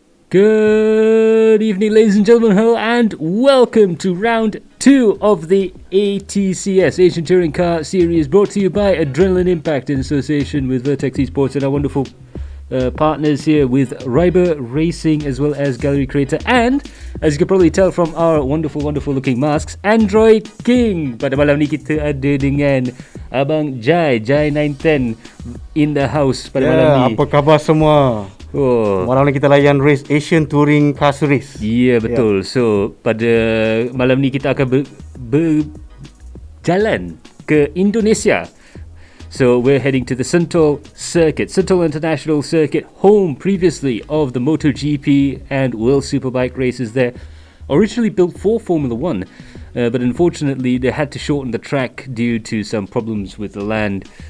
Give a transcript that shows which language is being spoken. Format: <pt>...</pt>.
<en>Good evening, ladies and gentlemen, hello, and welcome to round 2 of the ATCS Asian Touring Car Series, brought to you by Adrenaline Impact in association with Vertex Esports and our wonderful partners here with Reiber Racing as well as Galeri Kereta, and as you can probably tell from our wonderful looking masks, Android King.</en> <ms>Pada malam ni kita ada dengan Abang Jai 910</ms> <en>in the house</en> <ms>pada malam ni. Apa khabar semua? Oh. Malam ni kita layan race Asian Touring Car Series. Ya, betul. So pada malam ni kita akan berjalan ke Indonesia.</ms> <en>So we're heading to the Sentul circuit, Sentul International Circuit, home previously of the MotoGP and World Superbike races there. Originally built for Formula 1, but unfortunately they had to shorten the track due to some problems with the land.</en>